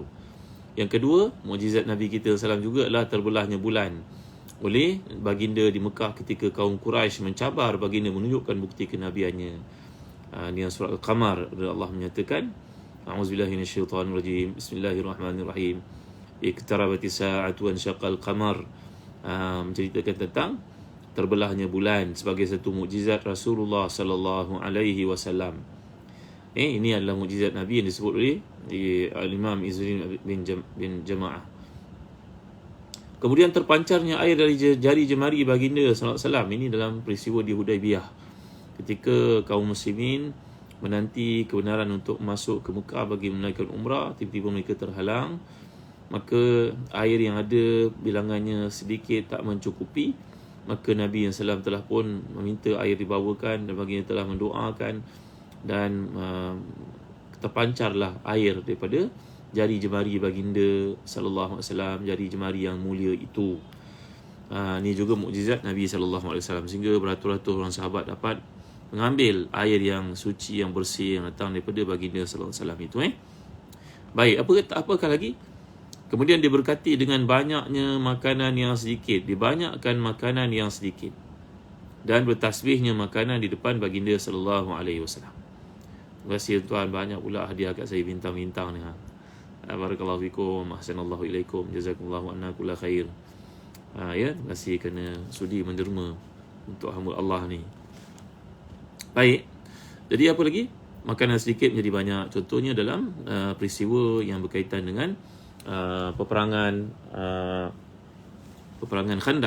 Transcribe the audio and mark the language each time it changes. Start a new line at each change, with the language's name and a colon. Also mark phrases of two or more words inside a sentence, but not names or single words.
Malay: Yang kedua, mukjizat Nabi kita SAW juga adalah terbelahnya bulan oleh baginda di Mekah ketika kaum Quraisy mencabar baginda menunjukkan bukti kenabiannya. Di surah Al-Qamar Allah menyatakan,
Arabic: أعوذ بالله من الشيطان الرجيم، بسم الله الرحمن الرحيم, اقتربت الساعة وانشق القمر.
Malay: Menceritakan tentang terbelahnya bulan sebagai satu mukjizat Rasulullah
Arabic: صلى الله عليه وسلم.
Malay: Ini adalah mukjizat Nabi yang disebut oleh Al-Imam Izzuddin bin Jama'ah. Kemudian terpancarnya air dari jari jemari baginda
Arabic: صلى الله عليه وسلم.
Malay: Ini dalam peristiwa di Hudaibiyah, ketika kaum muslimin menanti kebenaran untuk masuk ke Mekah bagi menunaikan umrah, tiba-tiba mereka terhalang. Maka air yang ada bilangannya sedikit, tak mencukupi. Maka Nabi SAW telah pun meminta air dibawakan dan baginda telah mendoakan, dan terpancarlah air daripada jari jemari baginda
Arabic: صلى الله عليه وسلم,
Malay: jari jemari yang mulia itu. Ini juga mukjizat Nabi
Arabic: صلى الله عليه وسلم,
Malay: sehingga beratus-ratus orang sahabat dapat mengambil air yang suci, yang bersih, yang datang daripada baginda
Arabic: صلى الله عليه وسلم
Malay: itu. Baik, apakah lagi? Kemudian diberkati dengan banyaknya makanan yang sedikit, dibanyakkan makanan yang sedikit, dan bertasbihnya makanan di depan baginda
Arabic: صلى الله عليه وسلم.
Malay: Terima kasih tuan, banyak pula hadiah kat saya, bintang-bintang ni.
Arabic: بارك الله فيكم، أحسن الله إليكم، جزاكم الله عنا كل خير.
Malay: Ya, terima kasih kerana sudi menderma untuk hamba Allah ni. Baik. Jadi apa lagi? Makanan sedikit menjadi banyak. Contohnya dalam peristiwa yang berkaitan dengan peperangan Khandaq.